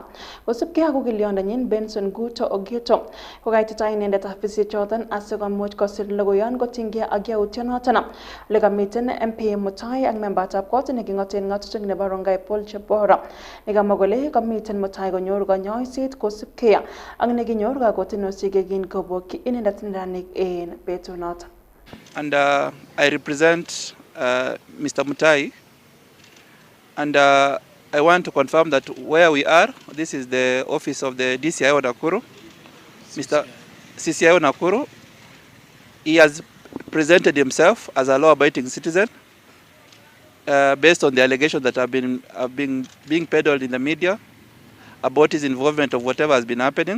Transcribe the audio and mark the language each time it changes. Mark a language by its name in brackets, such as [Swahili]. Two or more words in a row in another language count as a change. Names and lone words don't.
[Kalenjin] Kosubkei ak okiliondenyin Benson Guto Ogeto kokaitita inendet afisek choton asikomuch kosir logoyon kotinge ak yautyonoton le kamiten MP Mutai ak membatab kot nekingoten ngatutik nebo Rongai Paul Chebora nekamwa kole kamiten Mutai konyor konyoiset kosubkei ak nekinyor kakotinosiek yekin kobokyi inendet neranik en betunoton. [English] And I represent Mr. Mutai, and I want to confirm that where we are, this is the office of the DCIO Nakuru, Mr. CCIO Nakuru. He has presented himself as a law-abiding citizen based on the allegations that have been being peddled in the media about his involvement of whatever has been happening.